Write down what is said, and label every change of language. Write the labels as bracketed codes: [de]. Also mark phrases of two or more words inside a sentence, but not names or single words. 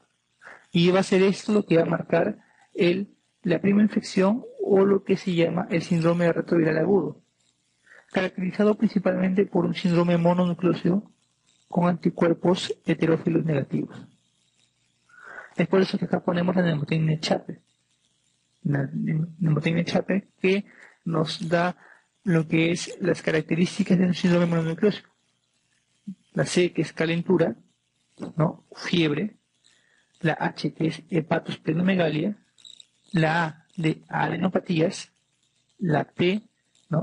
[es] Y va a ser esto lo que va a marcar la prima infección o lo que se llama el síndrome de retroviral agudo, caracterizado principalmente por un síndrome mononucleósido con anticuerpos heterófilos negativos. Es por eso que acá ponemos la pneumotecnia Chape. La pneumotecnia Chape que nos da lo que es las características de un síndrome mononucleósico. La C, que es calentura, ¿no? Fiebre. La H, que es hepatosplenomegalia. La A, de adenopatías. La P, ¿no?